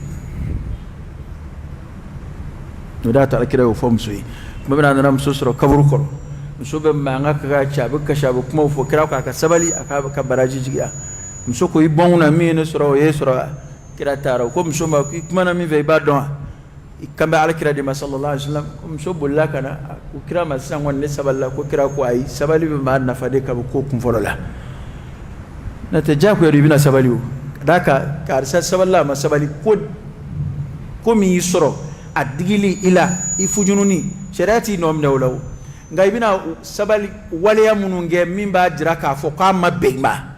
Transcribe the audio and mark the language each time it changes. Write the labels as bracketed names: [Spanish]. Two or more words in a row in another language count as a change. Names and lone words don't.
[Bambara] o de y'a to Alakira y'o fɔ muso ye tuma min na a nana muso sɔrɔ kaburu kɔrɔ muso bɛ mankan kɛ k'a ci a bɛ kasi a bɛ kumaw fɔ kira ko a ka sabali a ka baraji jigiya muso ko i bɔn na min ye ne sɔrɔ o ye sɔrɔ kira taara o ko muso ma i kumana min fɛ i b'a dɔn wa i kan bɛ Alakira de ma [Arabic] صلى الله عليه وسلم [Bambara] ko muso bolila ka na ko kira ma sisan kɔni ne sabalila ko kira ko ayi sabali bɛ maa nafa de ka bɔ ko kun fɔlɔ la n'o tɛ diyagoya don i bɛna sabali o ka d'a kan karisa sabalila a ma sabali ko min y'i sɔrɔ a digili i la i fujununi sariya t'i nɔ minɛ o la o nka i bɛna sabali waleya minnu kɛ min b'a jira k'a fɔ k'a ma bɛn i ma